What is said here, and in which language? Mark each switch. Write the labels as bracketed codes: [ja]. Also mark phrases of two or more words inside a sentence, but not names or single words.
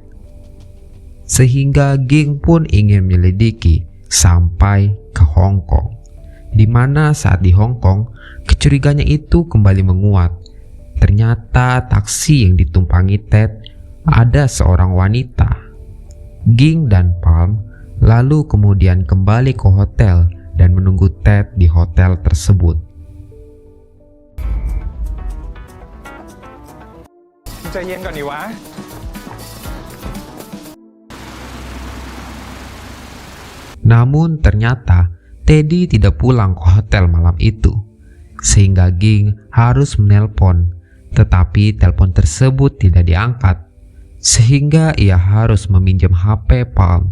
[id] Sehingga Ging pun ingin menyelidiki sampai ke Hong Kong, di mana saat di Hong Kong kecuriganya itu kembali menguat. Ternyata taksi yang ditumpangi Ted ada seorang wanita. Ging dan Palm lalu kemudian kembali ke hotel dan menunggu Ted di hotel tersebut. [th] ใจเย็นก่อนดิวะ [id] Namun ternyata Teddy tidak pulang ke hotel malam itu, sehingga Ging harus menelpon, tetapi telepon tersebut tidak diangkat, sehingga ia harus meminjam HP Palm.